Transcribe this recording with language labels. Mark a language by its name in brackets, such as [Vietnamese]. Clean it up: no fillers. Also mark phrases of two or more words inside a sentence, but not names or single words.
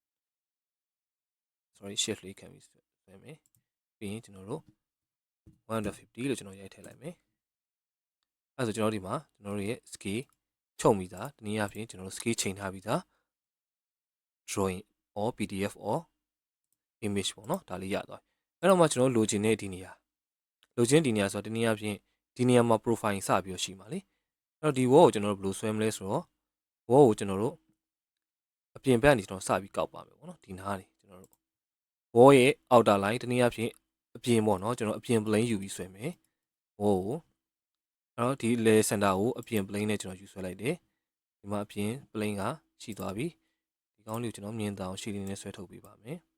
[English] sorry shift [Burmese] လေးခံပြီးဆွဲမယ်ပြီးရင်ကျွန်တော်တို့150လို့ကျွန်တော်ရိုက်ထည့်လိုက်မယ်အဲ့ဆိုကျွန်တော်ဒီမှာကျွန်တော်တို့ရဲ့ scale ချုပ်ပြီးသားတနည်းအားဖြင့်ကျွန်တော်တို့ scale ချိန်ထားပြီးသား drawing [English] or pdf or image [Burmese] ပေါ့နော်ဒါလေးရသွားအဲ့တော့မှကျွန်တော်လိုချင်တဲ့ဒီနေရာလိုချင်ဒီနေရာဆိုတော့တနည်းအားဖြင့်ဒီနေရာမှာ profile စပြီးတော့ရှိမှာလေအဲ့တော့ဒီ wall ကိုကျွန်တော်တို့ဘယ်လိုဆွဲမလဲဆိုတော့ wall ကိုကျွန်တော်တို့အပြင်ဘက်ကနေကျွန်တော်စပြီးကောက်ပါမယ်ပေါ့နော်ဒီနားနေကျွန်တော်တို့ wall ရဲ့ [English] outer line [Burmese] တနည်းအားဖြင့်အပြင်ပေါ့နော်ကျွန်တော်အပြင် plane ယူပြီးဆွဲမယ် wall ကိုအဲ့တော့ဒီ [English] layer center [Burmese] ကိုအပြင် plane နဲ့ကျွန်တော်ယူဆွဲလိုက်တယ်ဒီမှာအပြင် plane ကရှိသွားပြီဒီကောင်းလေးကိုကျွန်တော်မြင်သာအောင်ရှည်လေးနဲ့ဆွဲထုတ်ပေးပါမယ်